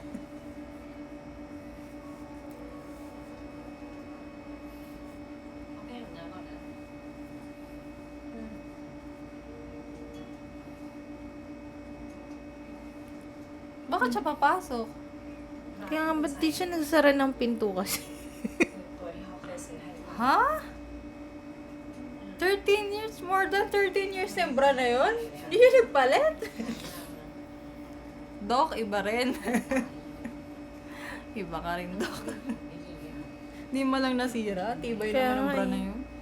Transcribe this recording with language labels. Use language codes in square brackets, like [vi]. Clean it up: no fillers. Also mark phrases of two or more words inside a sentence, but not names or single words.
[tl] Okay, na ako na. Bakit siya papasok? Kaya nga ba't di siya nagsara ng pinto kasi? [th] ตัวที่เขาเคยซื้อให้ [tl] Ha? 13 years? [en] More than 13 years [tl] yung bra na yun? Hindi siya nagpalit? Dok, iba rin. Iba ka rin, Dok. Di mo lang nasira. Tibay Kaya naman ang nga bra eh. na yun.